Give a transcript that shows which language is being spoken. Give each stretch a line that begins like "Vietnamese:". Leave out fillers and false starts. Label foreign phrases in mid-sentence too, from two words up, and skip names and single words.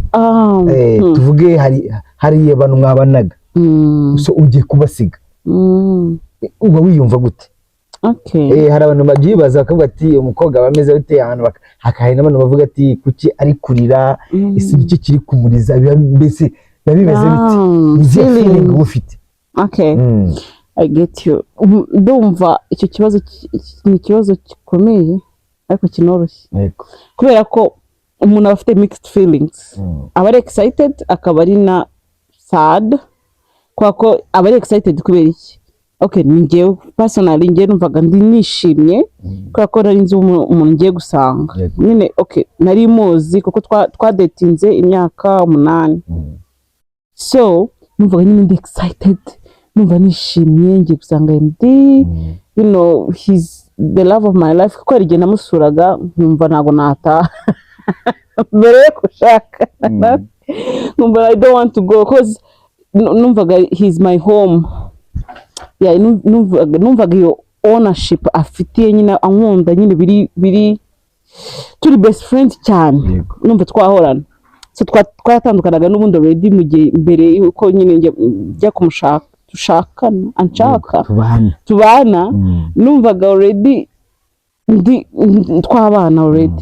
Kinyarwanda: Tuvuge hari abantu mwabanaga, so ugiye kubasiga, uba wiyumva gute? Hari abantu bagibaza bakavuga ati umukobwa bameze bite, ahantu hakahari n'abantu bavuga ati kuki ari kurira, isi nicyo kiri kumuriza, mbese biba bimeze bite? Izihe feeling ufite?
English: I get you.
Kinyarwanda: Ndumva icyo kibazo ni ikibazo gikomeye ariko kinoroshye, kubera ko umuntu aba afite
English: mixed feelings.
Kinyarwanda: Aba ari excited akaba ari na sad, kwa ko aba ari excited kubera iki? Ningewe personally ngiye numvaga ndi nishimye kubera ko nari nzi umuntu ngiye gusanga nyine. Nari muzi kuko twadetinze imyaka 8, so numvaga nyine ndi excited, numva nishimye ngiye gusanga MD,
English: you know, he's the love of my life.
Kinyarwanda: Kuko ari namusuraga nkumva ntago nataha mbere yo gushaka, nkumva
English: I don't want to go
Kinyarwanda: because numvaga
English: he's my home.
Kinyarwanda: Numvaga iyo ownership afitiye nyine, ankunda nyine, biri turi
English: best friend
Kinyarwanda: cyane, numva twahorana. So twatandukanaga n'ubundi already mu gihe mbere yuko nyine njya kumushaka, anshaka tubana, numvaga already twabana already.